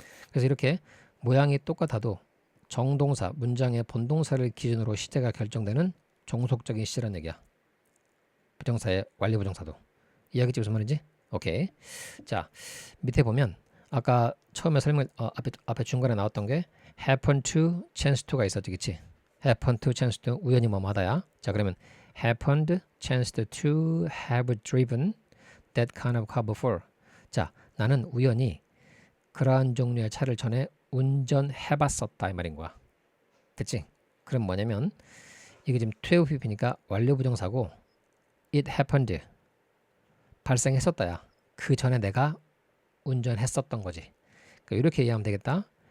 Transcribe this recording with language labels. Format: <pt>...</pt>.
<ko>그래서 이렇게 모양이 똑같아도 정동사, 문장의 본동사를 기준으로 시제가 결정되는 종속적인 시제란 얘기야. 부정사의 완료 부정사도. 이해하겠지 무슨 말인지? 오케이. 자, 밑에 보면 아까 처음에 설명 앞에 중간에 나왔던 게 happen to, chance to가 있었지, 그치?</ko> <en>happen to, chance to</en> <ko>우연히 뭐마다야. 자, 그러면</ko> <en>happened, chanced to have driven that kind of car before.</en> <ko>자, 나는 우연히 그러한 종류의 차를 전에 운전해봤었다 이 말인 거야. 그치? 그럼 뭐냐면 이게 지금 to have pp니까 완료 부정사고 it happened 발생했었다야. 그 전에 내가 운전했었던 거지. 그러니까 이렇게 이해하면 되겠다.</ko>